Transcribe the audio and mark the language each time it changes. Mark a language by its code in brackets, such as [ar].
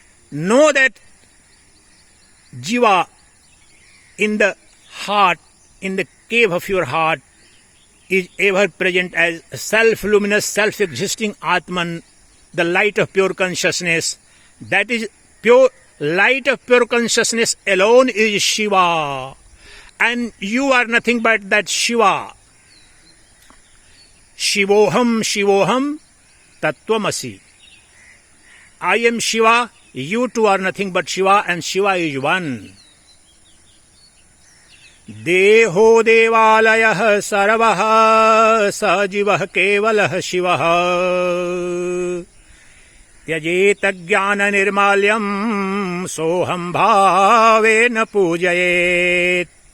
[en] Know that Jiva in the heart, in the cave of your heart, is ever present as self-luminous, self-existing Atman, the light of pure consciousness. That is pure light of pure consciousness alone is Shiva. And you are nothing but that Shiva. [sa] Shivoham, Shivoham, Tattvamasi. [en] I am Shiva, you two are nothing but Shiva, and Shiva is one. [sa] Deho devalayah sarvah sajivah kevalah shivah yajeta jnana nirmalyam soham bhavena pujayet.